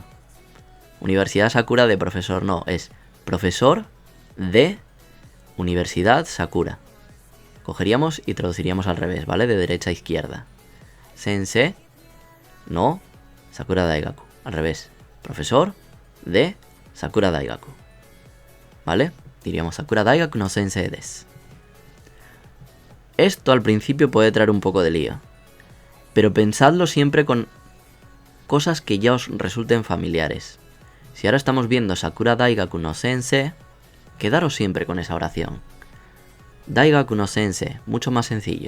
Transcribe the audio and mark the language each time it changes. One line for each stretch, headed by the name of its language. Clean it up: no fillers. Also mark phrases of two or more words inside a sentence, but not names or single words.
Spanish: Universidad Sakura de profesor, no. Es profesor de Universidad Sakura. Cogeríamos y traduciríamos al revés, ¿vale? De derecha a izquierda. Sensei, no, Sakura Daigaku. Al revés. Profesor de Sakura Daigaku. ¿Vale?
Japanese: Diríamos さくら大学の先生です.
Spanish: Esto al principio puede traer un poco de lío, pero pensadlo siempre con cosas que ya os resulten familiares. Si ahora estamos viendo
Japanese: さくら大学の先生,
Spanish: quedaros siempre con esa oración.
Japanese: 大学の先生,
Spanish: mucho más sencillo.